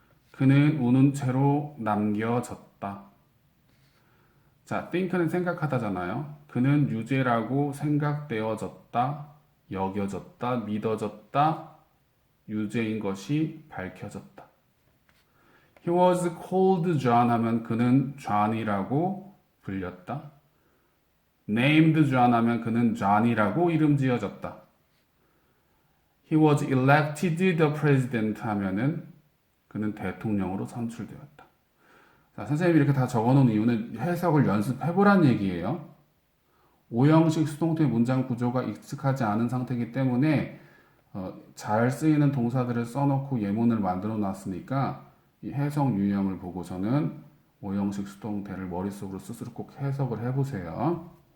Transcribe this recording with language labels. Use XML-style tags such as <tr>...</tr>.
<ko>그는 우는 채로 남겨졌다. 자, think는 생각하다잖아요. 그는 유죄라고 생각되어졌다, 여겨졌다, 믿어졌다, 유죄인 것이 밝혀졌다.</ko> <en>He was called John</en> <ko>하면 그는 John이라고 불렸다.</ko> <en>Named John</en> <ko>하면 그는 John이라고 이름 지어졌다.</ko> <en>He was elected the president</en> <ko>하면은 그는 대통령으로 선출되었다. 자, 선생님이 이렇게 다 적어놓은 이유는 해석을 연습해보란 얘기예요. 오형식 수동태 문장 구조가 익숙하지 않은 상태이기 때문에 잘 쓰이는 동사들을 써놓고 예문을 만들어 놨으니까 이 해석 유형을 보고서는 오형식 수동태를 머릿속으로 스스로 꼭 해석을 해보세요.</ko>